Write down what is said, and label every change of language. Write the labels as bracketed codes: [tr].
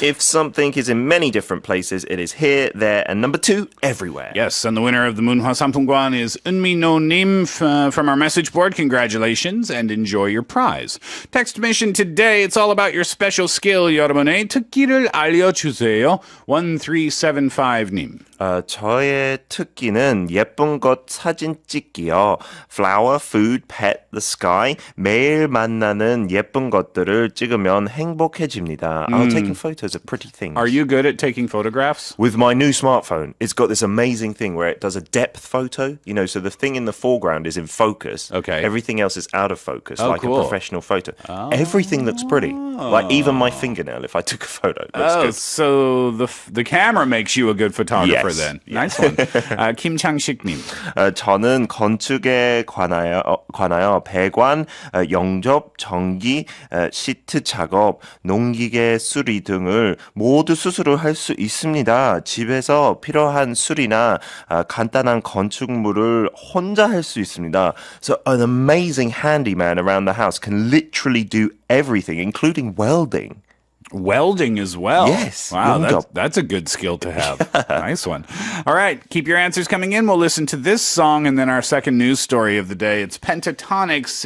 [en] If something is in many different places, it is here, there, and number two, everywhere. Yes, and the winner of the Munhwa Sampungwan is Eunmi Nim from our message board. Congratulations and enjoy your prize. Text mission today, it's all about your special skill, [ko] 여러분의 특기를 알려주세요. 1375님. 저의 특기는 예쁜 것 사진 찍기요. [en] Flower, food, pet, the sky. [ko] 매일 만나는 예쁜 것들을 찍으면 행복해집니다. [en] Taking photos of pretty things. Are you good at taking photographs? With my new smartphone, it's got this amazing thing where it does a depth photo. You know, so the thing in the foreground is in focus. Okay. Everything else is out of focus, like cool. a professional photo. Everything looks pretty. Like even my fingernail, if I took a photo, looks good. So the camera makes you a good photographer then. Nice one. 김창식님. [ko] 저는 건축에 관하여 배관, 영접, 전기, 시트 작업, 농기계 수리 등을 모두 스스로 할 수 있습니다. 집에서 필요한 수리나 간단한 건축물을 혼자 할 수 있습니다. [en] So an amazing handyman around the house can literally do everything, including welding. Welding as well. Yes. Wow, that's a good skill to have. Nice one. All right, keep your answers coming in. We'll listen to this song and then our second news story of the day. It's Pentatonix.